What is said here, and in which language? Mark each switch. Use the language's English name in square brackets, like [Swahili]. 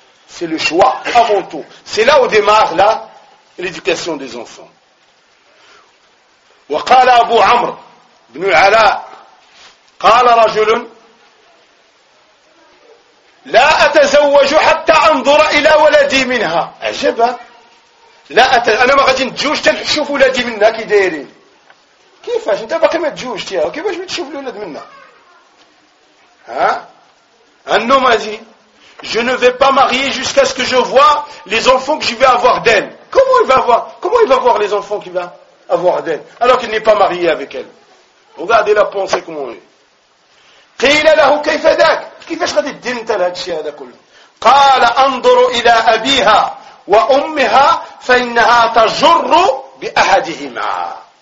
[French] C'est le choix avant tout. C'est là où démarre là, l'éducation des enfants. [Arabic] Wa qala Abu Amr ibn Ala qala rajulun لا أتزوج حتى أنظر إلى ولدي منها. عجبة. أنا ما غادي نتزوج حتى نشوف ولدي منها كي دايرين. كيفاش أنت باقي ما تزوجتيها يعني. وكيفاش تشوف الولد منها؟ ها أنو ما دي [French] je ne vais pas marier jusqu'à ce que je vois les enfants que je vais avoir d'elle. Comment il va voir les enfants qu'il va avoir d'elle alors qu'il n'est pas marié avec elle. Regardez la pensée comment elle est. [Arabic] قيل له كيف ذاك؟ كيفاش غادي دير انت لهذا الشيء هذا كله؟ قال انظر الى ابيها وامها فانها تجر باحدهما.